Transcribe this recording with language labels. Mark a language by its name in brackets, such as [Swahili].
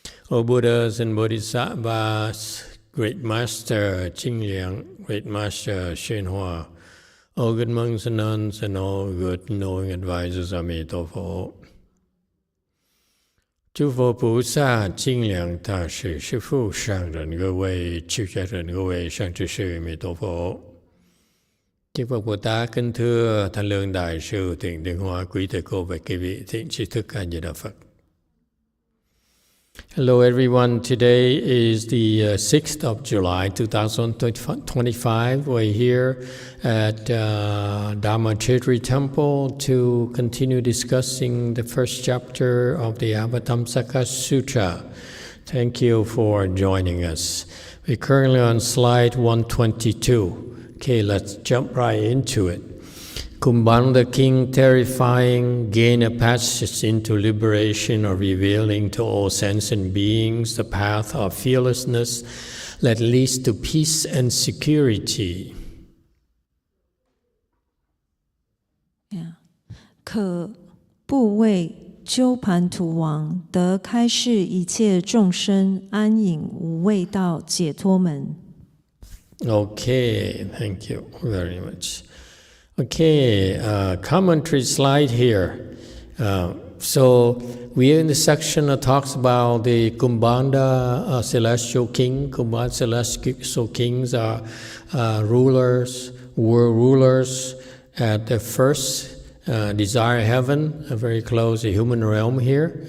[English] O Buddhas and bodhisattvas, Great Master Qingliang, Great Master YongHua, all good monks and nuns, and all good knowing advisors of Emitofuo. [Chinese] 诸佛菩萨、清凉大士、师父、上人各位、出家人各位、上智sư Emitofuo. [Vietnamese] Chư Phật Bồ Tát kính thưa Thanh Lương Đại sư Thiện Điện Hóa, quý thầy cô và quý vị thiện tri thức A Di Đà Phật. [English] Hello everyone, today is the 6th of July 2025. We're here at Dharma Temple to continue discussing the first chapter of the Avatamsaka Sutra. Thank you for joining us. We're currently on slide 122. Okay, let's jump right into it. Kumbhan the king, terrifying, gain a passage into liberation or revealing to all sentient beings the path of fearlessness that leads to peace and security. [Chinese] 可怖为鸠盘荼王，得开示一切众生安隐无畏道解脱门。 [English] Okay, thank you very much. Okay, commentary slide here. So we're in the section that talks about the Kumbhanda celestial king. Kumbhanda celestial kings are rulers, world rulers at the first desire heaven, very close to the human realm here.